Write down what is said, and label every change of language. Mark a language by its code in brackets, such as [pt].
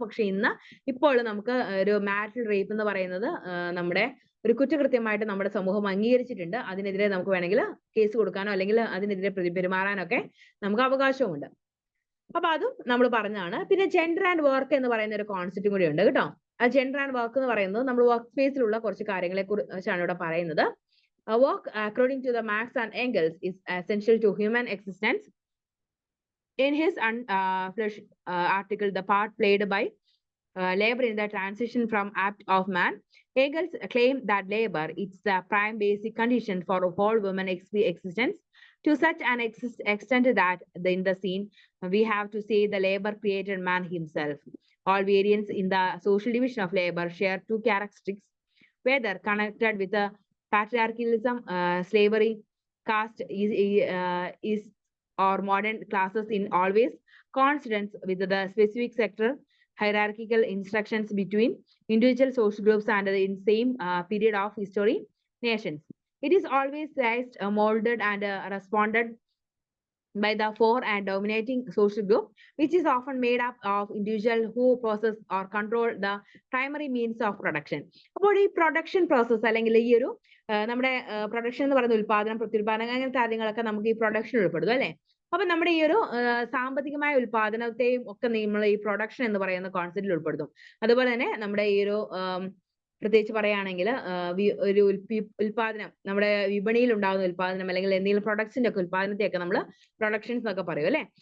[ml] പക്ഷെ ഇപ്പോൾ നമുക്ക് ഒരു മാരിറ്റൽ റേപ്പ് എന്ന് പറയുന്നത് നമ്മുടെ ഒരു കുറ്റകൃത്യമായിട്ട് നമ്മുടെ സമൂഹം അംഗീകരിച്ചിട്ടുണ്ട്. അതിനെതിരെ നമുക്ക് വേണമെങ്കിൽ കേസ് കൊടുക്കാനോ അല്ലെങ്കിൽ അതിനെതിരെ പെരുമാറാനോ ഒക്കെ നമുക്ക് അവകാശമുണ്ട്. അപ്പൊ അതും നമ്മൾ പറഞ്ഞതാണ്. പിന്നെ ജെൻഡർ ആൻഡ് വർക്ക് എന്ന് പറയുന്ന ഒരു കോൺസെപ്റ്റും കൂടി ഉണ്ട് കേട്ടോ. ആ ജെൻഡർ ആൻഡ് വർക്ക് എന്ന് പറയുന്നത് നമ്മൾ വർക്ക് സ്പേസിലുള്ള കുറച്ച് കാര്യങ്ങളെ കുറിച്ചാണ് ഇവിടെ പറയുന്നത്. [en] Work according to the Marx and Engels is essential to human existence. In his article, the part played by labor in the transition from act of man, Engels claimed that labor is the prime basic condition for all women existence to such an extent that in the scene we have to say the labor created man himself. All variants in the social division of labor share two characteristics, whether connected with the patriarchalism, slavery, caste is or modern classes in always coincidence with the specific sector hierarchical instructions between individual social groups and in same period of history nations. It is always sized, molded and responded by the fore and dominating social group, which is often made up of individuals who possess or control the primary means of production. [ml] അപ്പോൾ ഈ production process അല്ലെങ്കിൽ ഈ ഒരു നമ്മുടെ production എന്ന് പറയുന്ന ഉൽപാദനം, പ്രത്യുൽപാദനം അങ്ങനത്തെ കാര്യങ്ങളൊക്കെ നമുക്ക് ഈ പ്രൊഡക്ഷൻ ഉൾപ്പെടും അല്ലെ. അപ്പൊ നമ്മുടെ ഈ ഒരു സാമ്പത്തികമായ ഉൽപാദനത്തെയും ഒക്കെ നമ്മൾ ഈ പ്രൊഡക്ഷൻ എന്ന് പറയുന്ന കോൺസെപ്റ്റിൽ ഉൾപ്പെടുത്തും. അതുപോലെ തന്നെ നമ്മുടെ ഈ ഒരു പ്രത്യേകിച്ച് പറയുകയാണെങ്കിൽ ഒരു ഉൽപാദനം, നമ്മുടെ വിപണിയിൽ ഉണ്ടാകുന്ന ഉൽപാദനം അല്ലെങ്കിൽ എന്തെങ്കിലും പ്രൊഡക്ട്സിന്റെ ഒക്കെ ഉൽപാദനത്തെയൊക്കെ നമ്മൾ പ്രൊഡക്ഷൻസ് എന്നൊക്കെ പറയും അല്ലെ.